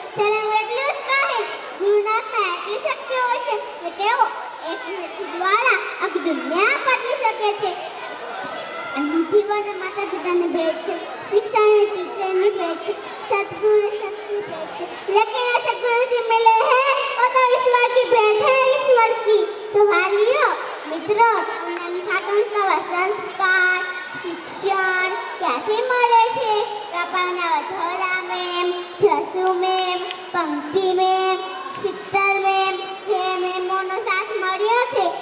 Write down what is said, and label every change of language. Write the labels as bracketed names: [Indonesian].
[Gujarati] ત્યારે હું એટલું જ કહીશ, ગુરુનાથમાં એટલી શક્તિ હોય છે કે તેઓ એક વ્યક્તિ દ્વારા આખી દુનિયા બદલી શકે છે. જીવન માતા પિતાની ભેટ છે, શિક્ષણ टीचरनी भेंट છે, सतगुरु सतनी भेंट છે. [Hindi] लेकिन ऐसे गुरु जी मिले हैं वो तो ईश्वर की भेंट है, ईश्वर की. तो वालियों मित्रों, संस्कार [Gujarati] શિક્ષણ ક્યાંથી મળે છે? કપાના વથોરા મેમ, જસુ મેમ, પંક્તિ મેમ, શીતલ મેમ જે મેમોનો સાથ મળ્યો છે.